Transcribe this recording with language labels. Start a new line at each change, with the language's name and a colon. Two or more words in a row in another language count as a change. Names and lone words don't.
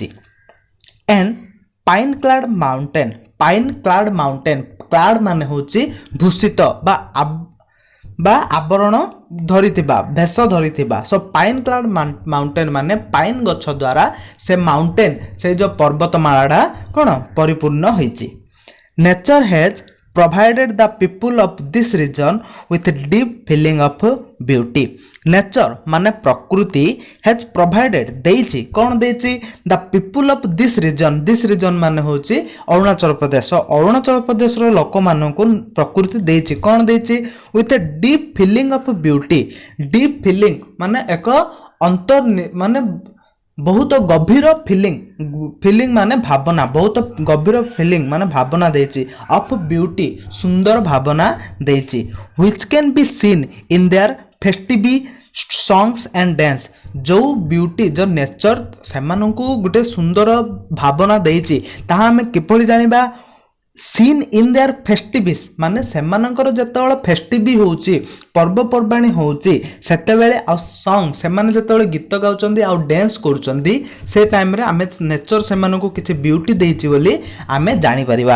English: and pine clad mountain clad
Odia: ମାନେ ହେଉଛି ଭୂଷିତ ବା ଆବରଣ ଧରିଥିବା ଭେଷ ଧରିଥିବା।
English: so pine clad mountain
Odia: ମାନେ ପାଇନ୍ ଗଛ ଦ୍ୱାରା ସେ ମାଉଣ୍ଟେନ୍ ସେ ଯେଉଁ ପର୍ବତମାଳାଟା କ'ଣ ପରିପୂର୍ଣ୍ଣ ହୋଇଛି।
English: nature has provided the people of this region with a deep feeling of beauty.
Odia: Nature ମାନେ ପ୍ରକୃତି
English: has provided
Odia: ଦେଇଛି କ'ଣ ଦେଇଛି
English: the people of this region
Odia: ମାନେ ହେଉଛି ଅରୁଣାଚଳ ପ୍ରଦେଶ। ଅରୁଣାଚଳ ପ୍ରଦେଶର ଲୋକମାନଙ୍କୁ ପ୍ରକୃତି ଦେଇଛି କ'ଣ ଦେଇଛି
English: with a deep feeling of beauty। deep feeling
Odia: ମାନେ ଏକ ମାନେ ବହୁତ ଗଭୀର ଫିଲିଂ ମାନେ ଭାବନା ବହୁତ ଗଭୀର ଫିଲିଂ ମାନେ ଭାବନା ଦେଇଛି
English: of beauty
Odia: ସୁନ୍ଦର ଭାବନା ଦେଇଛି
English: which can be seen in their festive songs and dance।
Odia: ଯେଉଁ ବ୍ୟୁଟି ଯେଉଁ ନେଚର ସେମାନଙ୍କୁ ଗୋଟେ ସୁନ୍ଦର ଭାବନା ଦେଇଛି ତାହା ଆମେ କିପରି ଜାଣିବା
English: seen in their festivals
Odia: ମାନେ ସେମାନଙ୍କର ଯେତେବେଳେ ଫେଷ୍ଟିଭି ହେଉଛି ପର୍ବପର୍ବାଣି ହେଉଛି ସେତେବେଳେ ଆଉ ସଙ୍ଗ ସେମାନେ ଯେତେବେଳେ ଗୀତ ଗାଉଛନ୍ତି ଆଉ ଡ୍ୟାନ୍ସ କରୁଛନ୍ତି ସେ ଟାଇମ୍ରେ ଆମେ ନେଚର ସେମାନଙ୍କୁ କିଛି ବ୍ୟୁଟି ଦେଇଛି ବୋଲି ଆମେ ଜାଣିପାରିବା।